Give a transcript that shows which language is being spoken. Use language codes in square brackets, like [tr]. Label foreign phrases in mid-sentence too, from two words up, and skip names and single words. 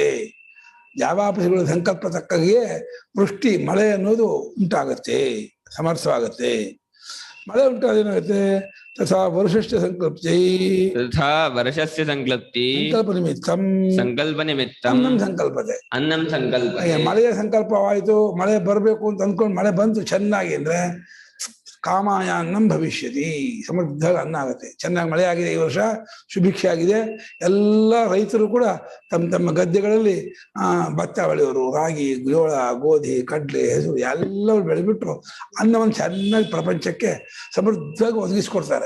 [kn] ಜಾವಾಪಸಿಗಳ ಸಂಕಲ್ಪ ತಕ್ಕಾಗಿಯೇ ವೃಷ್ಟಿ ಮಳೆ ಅನ್ನೋದು ಉಂಟಾಗತ್ತೆ, ಸಮರ್ಥವಾಗತ್ತೆ. ಮಳೆ ಉಂಟಾದೇನಾಗುತ್ತೆ [sa] ತಥಾ ವರ್ಷಸ್ಯ ಸಂಕಲ್ಪೈ ತಥಾ ವರ್ಷಸ್ಯ ಸಂಕಲ್ಪಿ ಸಂಕಲ್ಪ ನಿಮಿತ್ತಂ ಸಂಕಲ್ಪ ನಿಮಿತ್ತಂ ಅನ್ನಂ ಸಂಕಲ್ಪತೆ ಅನ್ನಂ ಸಂಕಲ್ಪತೆ. [kn] ಮಳೆಯ ಸಂಕಲ್ಪವಾಯಿತು, ಮಳೆ ಬರಬೇಕು ಅಂತ ಅಂದ್ಕೊಂಡು ಮಳೆ ಬಂತು ಚೆನ್ನಾಗಿ ಅಂದ್ರೆ [sa] ಕಾಮಾಯ ಅನ್ನಂ ಭವಿಷ್ಯತಿ, [kn] ಸಮೃದ್ಧ ಅನ್ನ ಆಗುತ್ತೆ. ಚೆನ್ನಾಗಿ ಮಳೆ ಆಗಿದೆ, ಈ ವರ್ಷ ಸುಭಿಕ್ಷೆ ಆಗಿದೆ. ಎಲ್ಲ ರೈತರು ಕೂಡ ತಮ್ಮ ತಮ್ಮ ಗದ್ದೆಗಳಲ್ಲಿ ಭತ್ತ ಬೆಳೆಯೋರು, ರಾಗಿ, ಜೋಳ, ಗೋಧಿ, ಕಡ್ಲೆ, ಹೆಸರು ಎಲ್ಲವೂ ಬೆಳೆಬಿಟ್ಟು ಅನ್ನವನ್ನು ಚೆನ್ನಾಗಿ ಪ್ರಪಂಚಕ್ಕೆ ಸಮೃದ್ಧವಾಗಿ ಒದಗಿಸ್ಕೊಡ್ತಾರೆ.